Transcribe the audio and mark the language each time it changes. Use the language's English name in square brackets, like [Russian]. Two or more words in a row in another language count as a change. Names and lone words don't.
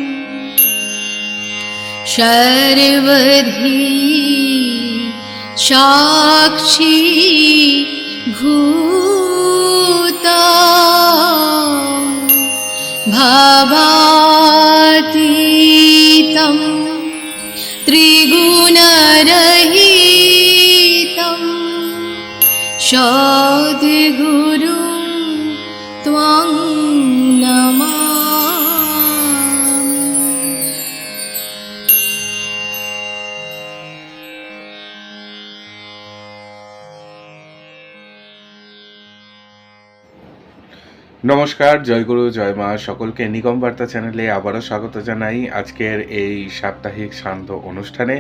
[Sanskrit] सर्वधी साक्षी भूता भावातीतं त्रिगुणरहितं सद्गुरुं त्वं नमामि। [Bangla] নমস্কার, জয়গুরু জয় মা। সকলকে নিগম বার্তা চ্যানেলে আবারও স্বাগত জানাই আজকের এই সাপ্তাহিক শান্ত অনুষ্ঠানে।